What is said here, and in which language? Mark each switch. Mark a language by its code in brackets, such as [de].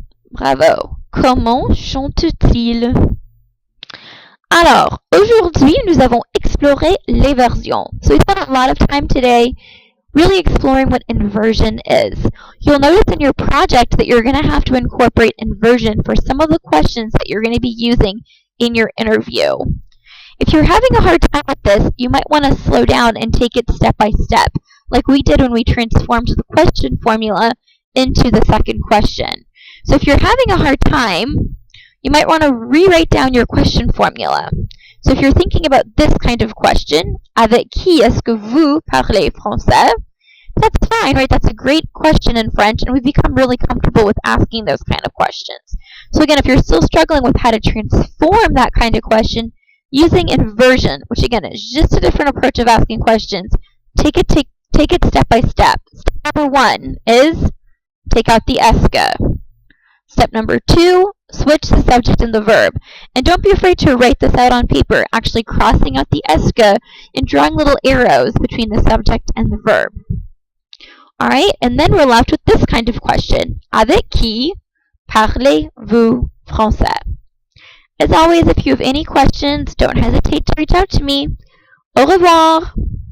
[fr] Bravo. Comment chante-t-il? Alors, aujourd'hui, nous avons exploré l'inversion. [en] So we spent a lot of time today really exploring what inversion is. You'll notice in your project that you're going to have to incorporate inversion for some of the questions that you're going to be using in your interview. If you're having a hard time with this, you might want to slow down and take it step by step, like we did when we transformed the question formula into the second question. So if you're having a hard time, you might want to rewrite down your question formula. So if you're thinking about this kind of question, [fr] avec qui est-ce que vous parlez français? [en] That's fine, right? That's a great question in French, and we've become really comfortable with asking those kind of questions. So again, if you're still struggling with how to transform that kind of question, using inversion, which again is just a different approach of asking questions, take it step by step. Step number 1 is take out the ESCE. Step number 2, switch the subject and the verb. And don't be afraid to write this out on paper, actually crossing out the ESCE and drawing little arrows between the subject and the verb. Alright, and then we're left with this kind of question. [fr] Avec qui parlez-vous français? [en] As always, if you have any questions, don't hesitate to reach out to me. [fr] Au revoir!